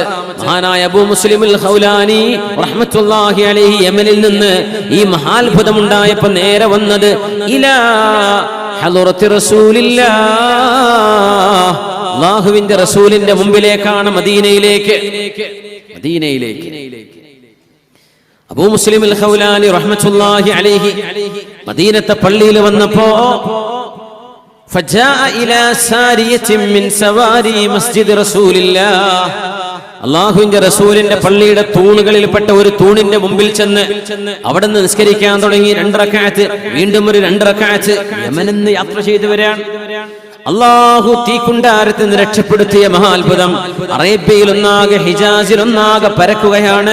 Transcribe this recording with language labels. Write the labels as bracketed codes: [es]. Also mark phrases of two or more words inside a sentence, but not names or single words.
[ml] മഹാനായ അബൂ മുസ്ലിമുൽ ഖൗലാനി [ar] رحمة الله عليه [ml] യമനിൽ നിന്ന് ഈ മഹാത്ഭുതം ഉണ്ടായപ്പോൾ നേരെ വന്നത് [ar] إلى حضرة رسول الله, [ml] അല്ലാഹുവിന്റെ റസൂലിന്റെ മുമ്പിലേക്കാണ്, മദീനയിലേക്ക്. അബൂ മുസ്ലിമുൽ ഖൗലാനി [ar] رحمة الله عليه [ml] മദീനത്തെ പള്ളിയിൽ വന്നപ്പോ [ar] فجاء إلى سارية من سواري مسجد رسول الله, [ml] അല്ലാഹുവിന്റെ റസൂലിന്റെ പള്ളിയുടെ തൂണുകളിൽപ്പെട്ട ഒരു തൂണിന്റെ മുമ്പിൽ ചെന്ന് അവിടെ നിന്ന് നിസ്കരിക്കാൻ തുടങ്ങി. 2 റക്അത്ത്, വീണ്ടും ഒരു 2 റക്അത്ത്. യമനിൽ നിന്ന് യാത്ര ചെയ്തു വരാൻ അല്ലാഹു തീക്കുണ്ടാരത്തിൽ നിന്ന് രക്ഷപ്പെടുത്തിയ മഹാത്ഭുതം അറേബ്യയിൽ ഒന്നാകെ, ഹിജാസിൽ ഒന്നാകെ പരക്കുകയാണ്.